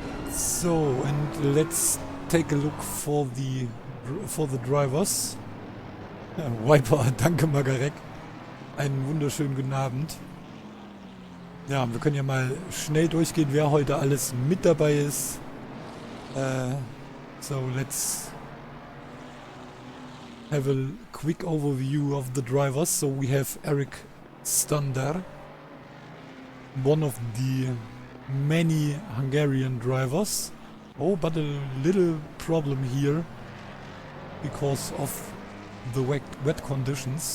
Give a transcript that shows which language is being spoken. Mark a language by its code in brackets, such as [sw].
[en] So, and let's take a look for the drivers. [de] Wiper, danke Margarek. Einen wunderschönen guten Abend. Ja, wir können ja mal schnell durchgehen, wer heute alles mit dabei ist. [en] So let's have a quick overview of the drivers. So we have Eric Stander, one of the many Hungarian drivers. Oh, but a little problem here because of the wet conditions.